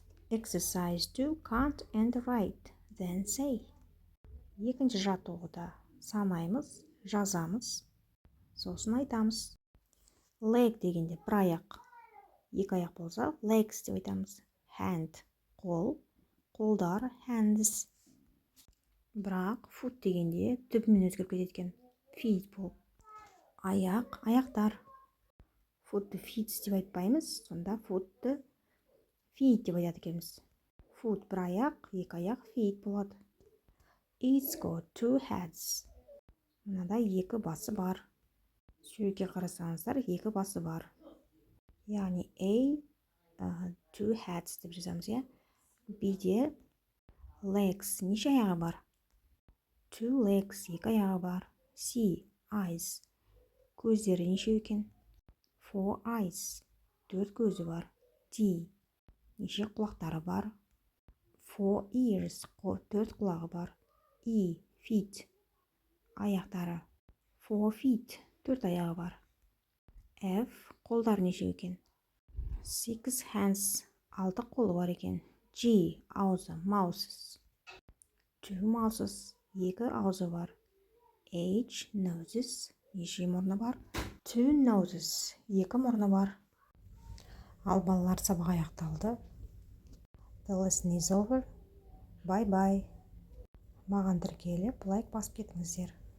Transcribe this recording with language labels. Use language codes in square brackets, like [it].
[en] Exercise 2, count and write, then say. [kk] Екінші жаттығуда санаймыз, жазамыз, сосын айтамыз. Leg дегенде бір аяқ. Екі аяқ болса, legs деп айтамыз. Hand, қол, қолдар, hands. Бірақ foot дегенде түбімен өзгеріп кететін. Feet болып. Аяқ, аяқтар. Foot'ты feet деп айтпаймыз, сонда foot'ты feet деп айтады екенбіз. Foot бір аяқ, екі аяқ feet болады. [en] It's got two heads. [kk] Мынада екі басы бар. Суретке қарасаңыздар, екі басы бар. Яғни A, [en] two heads [kk] деп жазамыз, е? B-де legs, неше аяғы бар? [en] Two legs, [kk] екі аяғы бар. C, eyes, көздері неше екен? [en] Four eyes, [kk] төрт көзі бар. D, неше құлақтары бар? [en] Four ears, [kk] төрт құлағы бар. E, feet, аяқтары. [en] Four feet, [kk] төрт аяғы бар. F, қолдар неше екен? [en] Six hands, [kk] алты қолы бар екен. G, аузы, mouses. [en] Two mouses, [kk] екі аузы бар. H, noses, Неше мұрны бар? 2 noses. 2 мұрны бар. Ал балалар, сабақ аяқталды. [en] The lesson is over. Bye bye. [kk] Маған тіркеліп, лайк басып кетіңіздер.